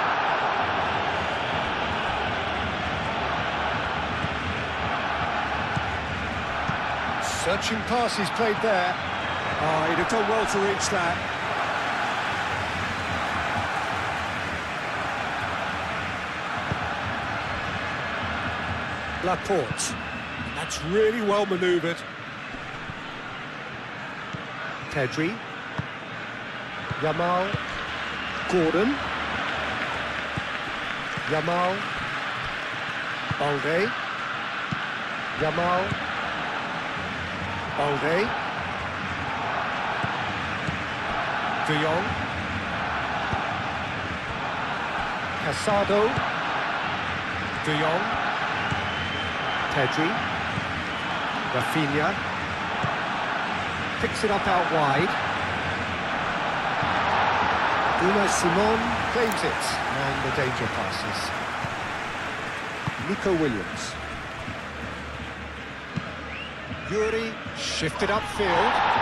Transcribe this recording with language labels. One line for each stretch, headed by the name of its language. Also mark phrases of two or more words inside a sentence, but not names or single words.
English: Searching pass he's played there. Oh, he'd have done well to reach that. Laporte. That's really well manoeuvred. Pedri. Yamal. Gordon. Yamal. Balde. Yamal. Balde. De Jong. Casado. De Jong. Pedri. Rafinha. Picks it up out wide. Unai Simon claims it, and the danger passes. Nico Williams. Yuri shifted upfield.